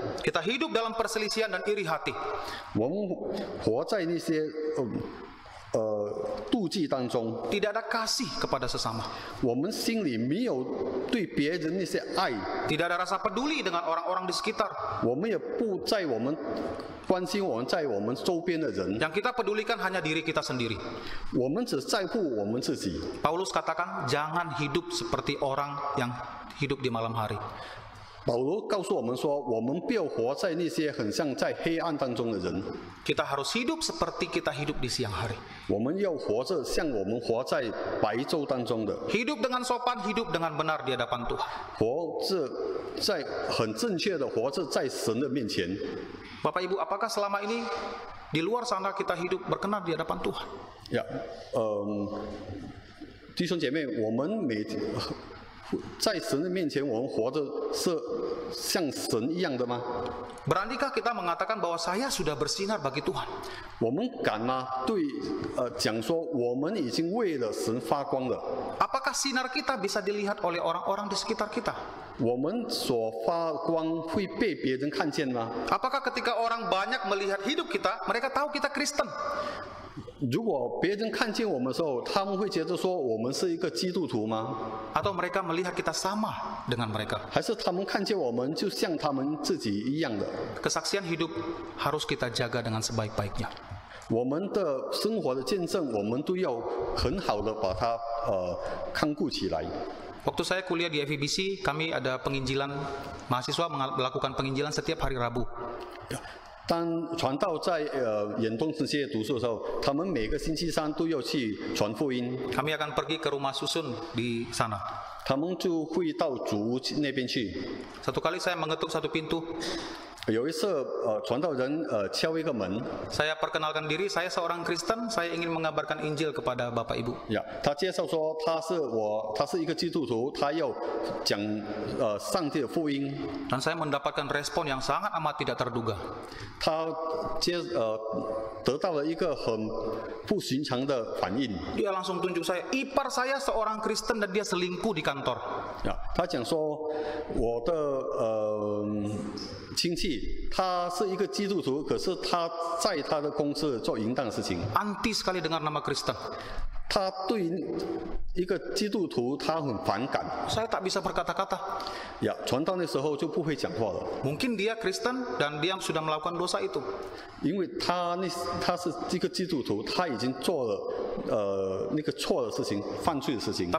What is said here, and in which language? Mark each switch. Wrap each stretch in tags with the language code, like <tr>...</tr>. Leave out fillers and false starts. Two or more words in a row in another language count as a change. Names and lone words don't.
<id>Kita hidup dalam perselisihan dan iri hati.</id> <zh>我们活在那些妒忌当中，</zh> <id>Tidak ada kasih kepada sesama.</id> <zh>我们心里没有对别人那些爱，</zh> <id>Tidak ada rasa peduli dengan orang-orang di sekitar.</id> <zh>我们也不在我们关心我们在我们周边的人，</zh> <id>Yang kita pedulikan hanya diri kita sendiri.</id> <zh>我们只在乎我们自己。</zh> <id>Paulus katakan, jangan hidup seperti orang yang hidup di malam hari.</id> <zh>保罗告诉我们说，我们不要活在那些很像在黑暗当中的人，</zh> <id>Kita harus hidup seperti kita hidup di siang hari.</id> <zh>我们要活着像我们活在白昼当中的，</zh> <id>Hidup dengan sopan, hidup dengan benar di hadapan Tuhan.</id> <zh>活着在很正确的活着在神的面前。</zh> <id>Bapak Ibu, apakah selama ini di luar sana kita hidup berkenan di hadapan Tuhan?</id> <zh>呀，弟兄姐妹，我们在神的面前，我们活着是像神一样的吗？</zh> <id>Beranikah kita mengatakan bahwa saya sudah bersinar bagi Tuhan?</id> <zh>我们敢吗？对，讲说我们已经为了神发光了。</zh> <id>Apakah sinar kita bisa dilihat oleh orang-orang di sekitar kita?</id> <zh>我们所发光会被别人看见吗？</zh> <id>Apakah ketika orang banyak melihat hidup kita, mereka tahu kita Kristen?</id> <zh>如果别人看见我们的时候，他们会觉得说我们是一个基督徒吗？</zh> <id>Atau mereka melihat kita sama dengan mereka?</id> <zh>还是他们看见我们就像他们自己一样的？</zh> <id>Kesaksian hidup harus kita jaga dengan sebaik-baiknya.</id> <zh>我们的生活的见证，我们都要很好的把它看顾起来。</zh> <id>Waktu saya kuliah di FEBC, kami ada penginjilan, mahasiswa melakukan penginjilan setiap hari Rabu.</id> <zh>当传道在远东这些读书的时候，他们每个星期三都要去传福音，</zh> <id>Kami akan pergi ke rumah susun di sana.</id> <zh>他们就会到主屋那边去。</zh> <id>Satu kali saya mengetuk satu pintu.</id> <zh>有一次，传道人敲一个门，</zh> <id>Saya perkenalkan diri, saya seorang Kristen, saya ingin mengabarkan Injil kepada Bapak Ibu.</id> <zh>呀，他介绍说他是一个基督徒，他要讲上帝的福音。</zh> <id>Dan saya mendapatkan respon yang sangat amat tidak terduga.</id> <zh>他得到了一个很不寻常的反应。</zh> <id>Dia langsung tunjuk saya, ipar saya seorang Kristen dan dia selingkuh di kantor.</id> <zh>呀，他讲说我的亲戚他是一个基督徒，可是他在他的公司做淫荡的事情。</zh> <id>Anti sekali dengar nama Kristen.</id> <zh>他对一个基督徒他很反感。</zh> <id>Saya tak bisa berkata-kata.</id> <zh>呀，传道那时候就不会讲话了，</zh> <id>Mungkin dia Kristen dan dia sudah melakukan dosa itu.</id> <zh>因为他是一个基督徒，他已经做了那个错的事情、犯罪的事情。</zh>